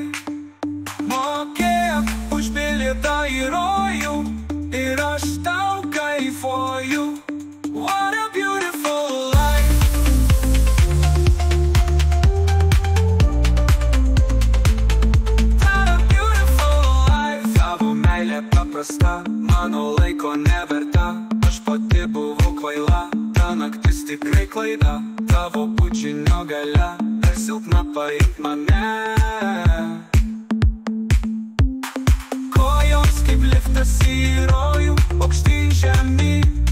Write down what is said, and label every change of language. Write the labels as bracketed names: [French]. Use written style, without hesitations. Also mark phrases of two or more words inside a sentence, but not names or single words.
[Lithuanian] Mokėk už bilietą į rojų ir aš tau kaifuoju. [English] What a beautiful life. What a beautiful life. [Lithuanian] Tavo meilė paprasta, mano laiko neverta. Aš pati buvau kvaila, ta naktis tikrai klaida. Tavo bučinio galia, per silpna paimk mane. Kojos kaip liftas į rojų, aukštyn žemyn.